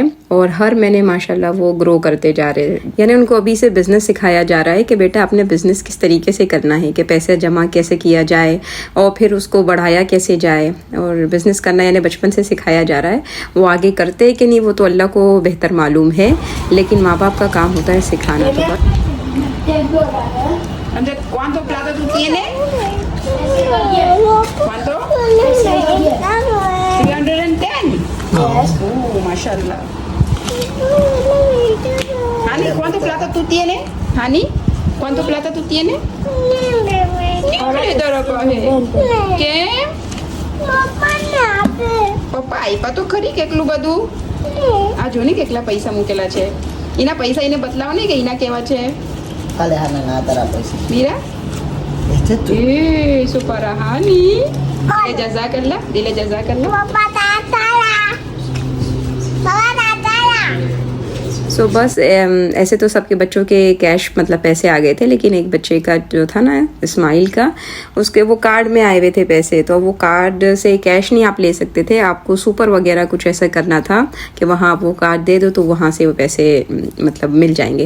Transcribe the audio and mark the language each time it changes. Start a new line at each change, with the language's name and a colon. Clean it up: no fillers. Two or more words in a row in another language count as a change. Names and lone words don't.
Hindi: और हर महीने माशाल्लाह वो ग्रो करते जा रहे हैं। यानी उनको अभी से बिजनेस सिखाया जा रहा है कि बेटा अपने बिजनेस किस तरीके से करना है, कि पैसे जमा कैसे किया जाए और फिर उसको बढ़ाया कैसे जाए, और बिजनेस करना यानी बचपन से सिखाया जा रहा है। वो आगे करते हैं कि नहीं वो तो अल्लाह को बेहतर मालूम है, लेकिन माँ बाप का काम होता है सिखाना।
Spanish: ¿Cuánto plata tú tienes? ¿Cuánto? 310.
English: Yes.
Arabic: Mashallah.
Spanish: Hani, ¿cuánto plata tú tienes? Hani, ¿cuánto plata tú tienes? Ahora te lo coge. ¿Qué?
Gujarati: પપ્પા આપ્યા તો ખરી કેટલું બધું? આ જો ને કેટલા પૈસા મૂકેલા છે. એના પૈસા એને બતલાવો ને કે એના કેવા છે. Kale hana na tara pesa.
Spanish: Mira. Este tu. Super Hani. Dile jazakallah. Dile jazakallah.
Hindi: सो बस ऐसे तो सबके बच्चों के कैश मतलब पैसे आ गए थे, लेकिन एक बच्चे का जो था ना इस्माइल का, उसके वो कार्ड में आए हुए थे पैसे। तो वो कार्ड से कैश नहीं आप ले सकते थे, आपको सुपर वगैरह कुछ ऐसा करना था कि वहाँ आप वो कार्ड दे दो तो वहाँ से वो पैसे मतलब मिल जाएंगे।